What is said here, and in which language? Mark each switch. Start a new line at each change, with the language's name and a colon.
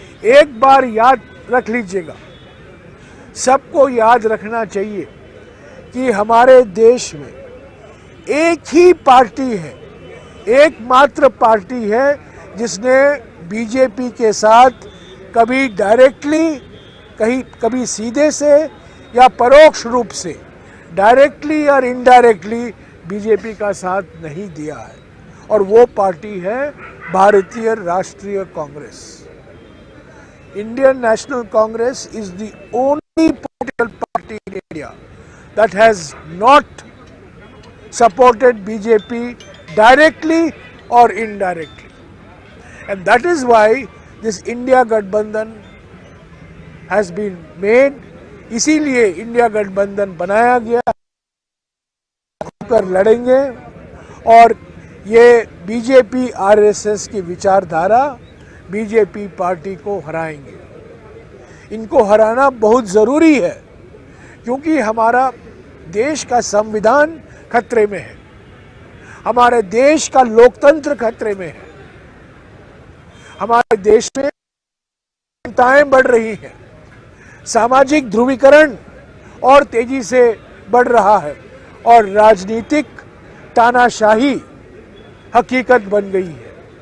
Hindi: एक बार याद रख लीजिएगा, सबको याद रखना चाहिए कि हमारे देश में एक ही पार्टी है, एकमात्र पार्टी है जिसने बीजेपी के साथ कभी डायरेक्टली, कभी सीधे से या परोक्ष रूप से, डायरेक्टली और इनडायरेक्टली बीजेपी का साथ नहीं दिया है, और वो पार्टी है भारतीय राष्ट्रीय Congress.
English: Indian National Congress is the only political party in India that has not supported BJP directly or indirectly, and that is why this India Gathbandhan has been made।
Hindi: इसीलिए इंडिया गठबंधन बनाया गया, कर लड़ेंगे और ये बीजेपी आरएसएस की विचारधारा बीजेपी पार्टी को हराएंगे। इनको हराना बहुत ज़रूरी है, क्योंकि हमारा देश का संविधान खतरे में है, हमारे देश का लोकतंत्र खतरे में है, हमारे देश में चिंताएं बढ़ रही हैं, सामाजिक ध्रुवीकरण और तेजी से बढ़ रहा है और राजनीतिक तानाशाही हकीकत बन गई है।